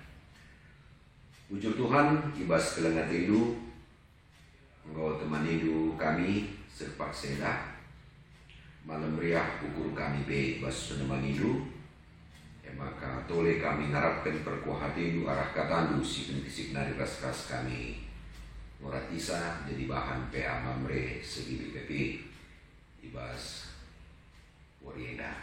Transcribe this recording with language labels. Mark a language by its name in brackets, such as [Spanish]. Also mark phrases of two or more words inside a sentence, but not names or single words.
[Indonesian] Puji Tuhan [Batak Karo] ibas kelengat hidup engkau teman hidup kami serpak seda malam riah ukur kami be ibas peneman hidup maka tole kami ngarapkan perkuah hati arah katandu si pentisik nari ras-ras kami murat isa jadi bahan PA Mamre segi BPP ibas Warienda.